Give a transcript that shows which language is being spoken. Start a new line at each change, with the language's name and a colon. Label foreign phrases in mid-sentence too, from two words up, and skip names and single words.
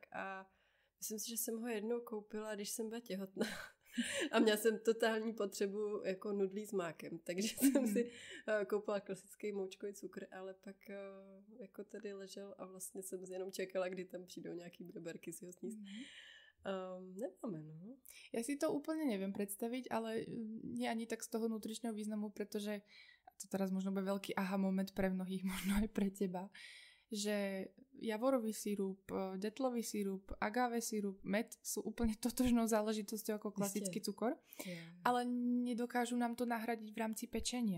Czech: A myslím si, že jsem ho jednou koupila, když jsem byla těhotná. A měla jsem totální potřebu jako nudlí s mákem, takže jsem si koupila klasický moučkový cukr, ale pak jako tady ležel a vlastně jsem jenom čekala, kdy tam přijdou nějaký breberky si ho sníst. Nemáme, no.
Slovak: Ja si to úplne neviem predstaviť, ale nie ani tak z toho nutričného významu, pretože to teraz možno bude veľký aha moment pre mnohých, možno aj pre teba, že javorový sirup, detlový sirup, agave sirup, med sú úplne totožnou záležitosťou ako klasický cukor, ale nedokážu nám to nahradiť v rámci pečenia.